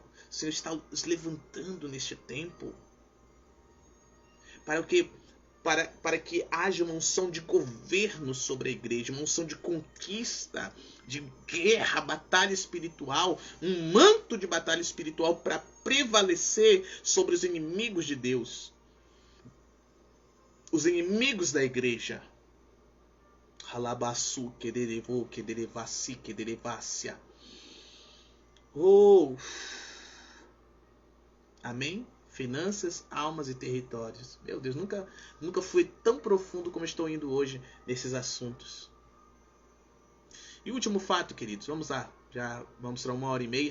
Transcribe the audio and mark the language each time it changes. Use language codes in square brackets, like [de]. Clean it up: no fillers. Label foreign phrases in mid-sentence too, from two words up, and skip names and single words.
[pt] O Senhor está os levantando neste tempo para que haja uma unção de governo sobre a igreja, uma unção de conquista, de guerra, batalha espiritual, um manto de batalha espiritual para prevalecer sobre os inimigos de Deus, os inimigos da igreja. Halabasu, kederevo, kederevasi, kederevácia. Amém? Finanças, almas e territórios. Meu Deus, nunca fui tão profundo como estou indo hoje nesses assuntos. E último fato, queridos. Vamos lá. Já vamos para 1h30.